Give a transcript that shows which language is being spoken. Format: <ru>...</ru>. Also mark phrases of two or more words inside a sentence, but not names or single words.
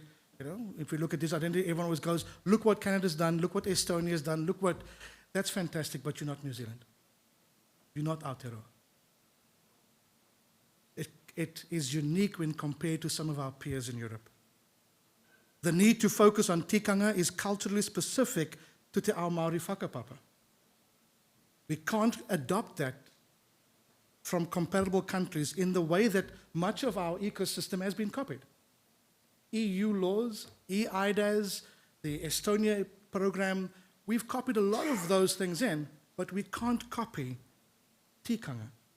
<en>You know, if we look at this identity, everyone always goes, look what Canada's done, look what Estonia's done, look what... That's fantastic, but you're not New Zealand. You're not Aotearoa. It is unique when compared to some of our peers in Europe. The need to focus on tikanga is culturally specific to</en> <mi>te ao Māori whakapapa.</mi> <en>We can't adopt that from comparable countries in the way that much of our ecosystem has been copied. EU laws, EIDAS, the Estonia program, we've copied a lot of those things in, but we can't copy tikanga.</en>